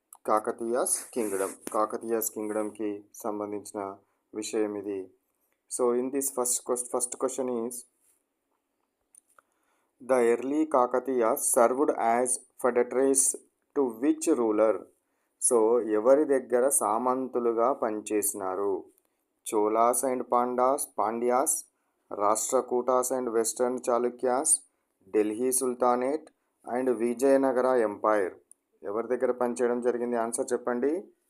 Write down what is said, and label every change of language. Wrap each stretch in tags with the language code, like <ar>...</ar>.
<te>Kakatiya's Kingdom కి సంబంధించిన విషయం ఇది.</te> <en>So in this first question is the early Kakatiyas served as federates to which ruler?</en> <te>So ఎవరి దగ్గర సామంతులుగా పనిచేసినారు?</te> <en>Cholas and Pandyas, Rashtrakutas and western Chalukyas, Delhi sultanate and Vijayanagara empire.</en> <te>ఎవరి దగ్గర పనిచేయడం జరిగింది? ఆన్సర్ చెప్పండి.</te>